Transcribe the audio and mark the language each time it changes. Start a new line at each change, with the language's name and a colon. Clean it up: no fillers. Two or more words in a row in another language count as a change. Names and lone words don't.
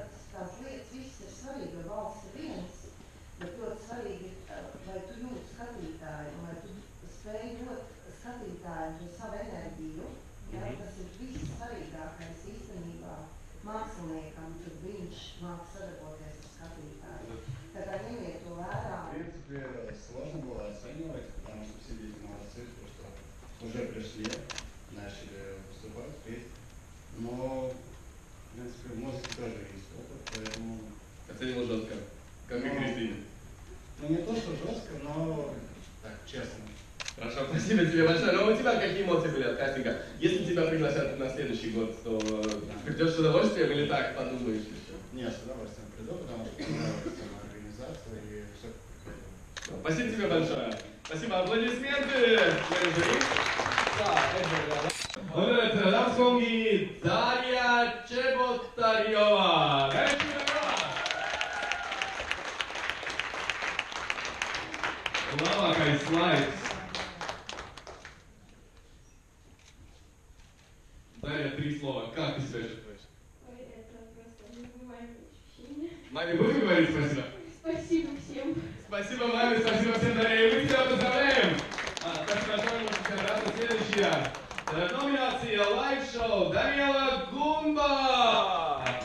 Latvian: Tās lietas viss ir svarīgi, jo balss ir viens, bet ļoti svarīgi ir, vai tu jūti skatītāju, un vai tu spēj dot skatītājiem to savu enerģiju. Ja? Tas ir viss svarīgākais īstenībā māksliniekam, kad viņš māk sadarboties ar skatītāju. Тогда ņemiet to vērā.
Russian: В принципе, сложно было оценивать, потому что все дети молодцы, что уже пришли, начали выступать, петь. Но в принципе, в музыке тоже есть опыт, поэтому... Оценил жестко, как и Кристина. Ну, не то, что жестко, но так, честно. Хорошо, спасибо тебе большое. Но у тебя какие эмоции были от кастинга? Если тебя пригласят на следующий год, то придешь с удовольствием или так подумаешь еще? Нет, с удовольствием приду, потому что понравилась сама организация и все как хотел. Спасибо тебе большое. Спасибо, аплодисменты.
Latvian: Honorēt dāmas kungi, Darija Čebotarjova. Labākais slaids.
Russian: Darija, 3 слова. Как ты себя чувствуешь? Ой, это просто незабываемое ощущение. Маме будем говорить спасибо? Спасибо всем. Спасибо маме, спасибо всем, Дарья. Мы тебя поздравляем. Спасибо большое, мы всем рады. Следующая. Номинация лайв-шоу Даниэла Гумба.